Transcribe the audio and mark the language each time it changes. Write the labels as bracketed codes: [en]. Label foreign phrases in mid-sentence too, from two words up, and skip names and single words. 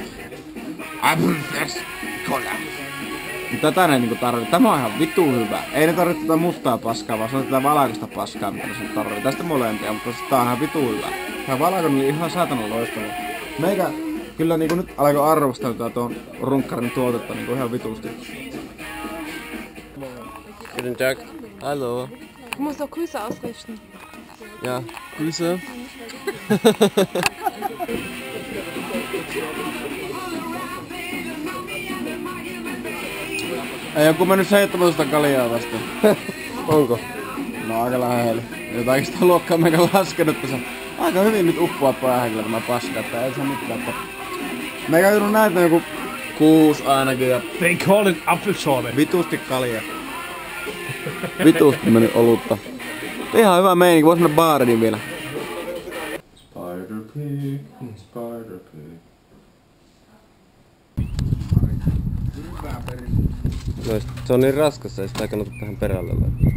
[fi] Tätä ne niinku tarvii. Tämä on ihan vittu hyvä. Ei ne tarvitse tätä mustaa paskaa, vaan se on tätä valkoista paskaa, mitä ne tarvii. Tästä molempia, mutta tää on ihan vittu hyvä. Tää valkoinen oli ihan saatanan loistava. Meikä kyllä niinku nyt alkoi arvostaa tuon runkkarin tuotetta niinku ihan vitusti. [de] Guten Tag. Hallo. Ich muss doch Grüße ausrichten. Ja, Grüße. [fi] Ei joku mennyt 17 kaljaa vasta. Onko? No aika lähellä. Jotain sitä luokkaa meikä laskenut tässä. Aika hyvin nyt uppoa päähän kyllä tämä paska, että ei se mitään. Meikä joudun näitä joku 6 ainakin ja [en] They call it apfelschorle. [fi] vitusti kaljaa. Vitusti meni olutta. Ihan hyvä meininki, vois mennä baariin vielä. Spider Pig, Spider Pig. No, se on niin raskas, ei sitä kannata tähän perälle laittaa.